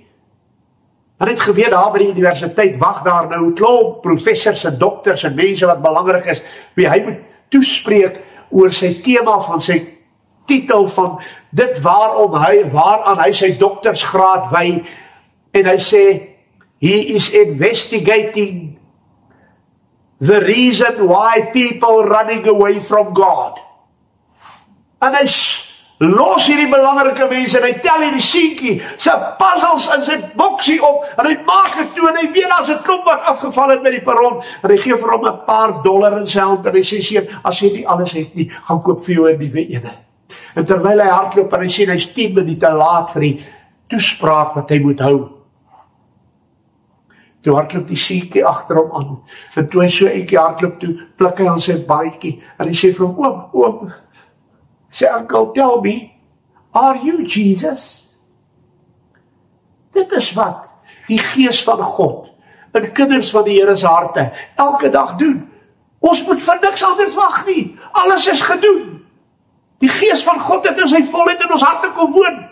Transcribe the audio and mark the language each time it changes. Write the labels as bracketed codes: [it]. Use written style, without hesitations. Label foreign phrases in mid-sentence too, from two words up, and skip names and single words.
[af] En hy het geweet, daar by die universiteit wag daar nou 'n klomp professors en dokters en mense wat belangrik is, wie hy moet toespreek oor sy tema van sy titel van dit waaraan hy sy doktersgraad wy, en hy sê, [en] he is investigating the reason why people running away from God. [af] En hy los hierdie belangrike mense, en hy tel hierdie seentjie sy puzzles in sy boksie op, en hy maak het toe, en hy weet as 'n klomp wat afgeval het met die perron, en hy gee vir hom $'n paar in sy hand, en hy sê, seun, as jy nie alles het nie, gaan koop vir jou 'n nuwe ene. En terwyl hy hardloop, en hy sê, hy's 10 minute laat vir die toespraak wat hy moet hou. Toe hardloop die seentjie agter hom aan, en toe hy so eentjie hardloop toe, pluk hy aan sy baadjie, en hy sê vir hom, oom, sê, [en] uncle, tell me, are you Jesus? [af] Dit is wat die Gees van God in kinders van die Here se harte elke dag doen. Ons moet vir niks anders wag nie. Alles is gedoen. Die Gees van God het in sy volheid in ons harte kom woon.